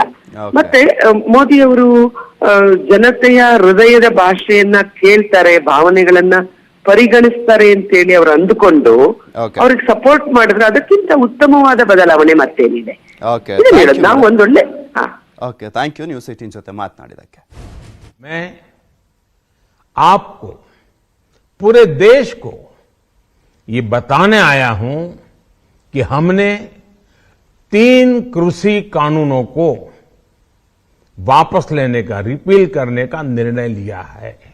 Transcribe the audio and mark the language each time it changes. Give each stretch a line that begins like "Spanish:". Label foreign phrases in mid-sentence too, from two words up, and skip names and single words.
Kannada: ಮತ್ತೆ ಮೋದಿ ಅವರು ಜನತೆಯ ಹೃದಯದ ಭಾಷೆಯನ್ನ ಕೇಳ್ತಾರೆ, ಭಾವನೆಗಳನ್ನ ಪರಿಗಣಿಸ್ತಾರೆ ಅಂತೇಳಿ ಅವ್ರು ಅಂದುಕೊಂಡು ಅವ್ರಿಗೆ ಸಪೋರ್ಟ್ ಮಾಡಿದ್ರೆ ಅದಕ್ಕಿಂತ ಉತ್ತಮವಾದ ಬದಲಾವಣೆ ಮತ್ತೇನಿದೆ? ನಾವು ಒಂದೊಳ್ಳೆ
English: thank you
Kannada: ನ್ಯೂಸ್ 18 ಜೊತೆ ಮಾತನಾಡಿದಕ್ಕೆ.
Hindi: मैं आपको, पूरे देश को ये बताने आया हूं कि हमने 3 कृषि कानूनों को वापस लेने का, रिपील करने का निर्णय लिया है.